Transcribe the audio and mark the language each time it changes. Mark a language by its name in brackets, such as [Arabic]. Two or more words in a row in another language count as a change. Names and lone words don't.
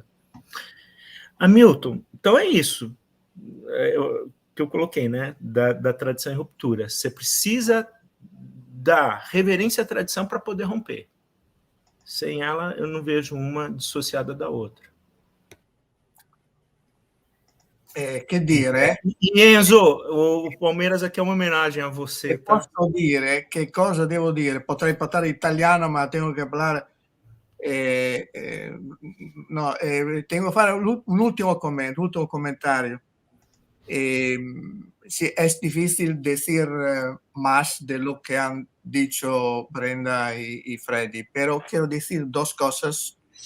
[Portuguese] Hamilton, então é isso que eu coloquei, né? Da tradição em ruptura. Você precisa dar reverência à tradição para poder romper. Sem ela, eu não vejo uma dissociada da outra. [Italian] Che dire? [Portuguese] E Enzo, o Palmeiras aqui é uma homenagem a você. Tá? [Italian] Posso dire? Che cosa devo dire? Potrei parlare italiano, ma tengo che parlare... [Spanish] tengo que fare un último comentario. Sí, es difícil decir más de lo que han dicho Brenda y Freddy, pero quiero decir dos cosas.